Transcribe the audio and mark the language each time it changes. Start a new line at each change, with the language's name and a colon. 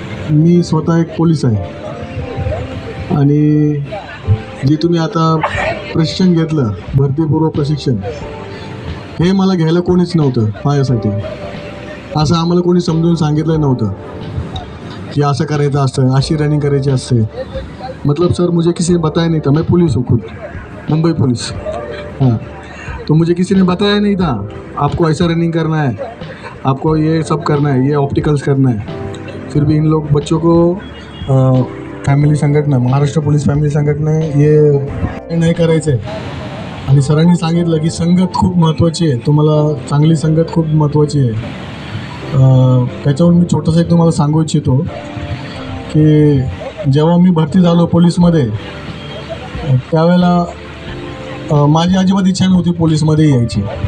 Marathi: मी स्वतः एक पोलीस आहे आणि जे तुम्ही आता प्रशिक्षण घेतलं, भरतीपूर्व प्रशिक्षण, हे मला घ्यायला कोणीच नव्हतं माझ्यासाठी। असं आम्हाला कोणी समजून सांगितलं नव्हतं कि ऐसा करायचं असतं, अशी रनिंग करायची असते।
Hindi: मतलब सर मुझे किसी ने बताया नहीं था, मैं पुलिस हूँ खुद, मुंबई पुलिस। हाँ, तो मुझे किसी ने बताया नहीं था आपको ऐसा रनिंग करना है, आपको ये सब करना है, ये ऑप्टिकल्स करना है। फिर भी इन लोग बच्चों को
Marathi: फॅमिली संघटना, महाराष्ट्र पोलीस फॅमिली संघटना ये नाही करायचं आहे। आणि सरांनी सांगितलं की संगत खूप महत्त्वाची आहे, तुम्हाला चांगली संगत खूप महत्त्वाची आहे। त्याच्यावर मी छोटंसं एक तुम्हाला सांगू इच्छितो की जेव्हा मी भरती झालो पोलीसमध्ये, त्यावेळेला माझी अजिबात इच्छा नव्हती पोलीसमध्ये यायची।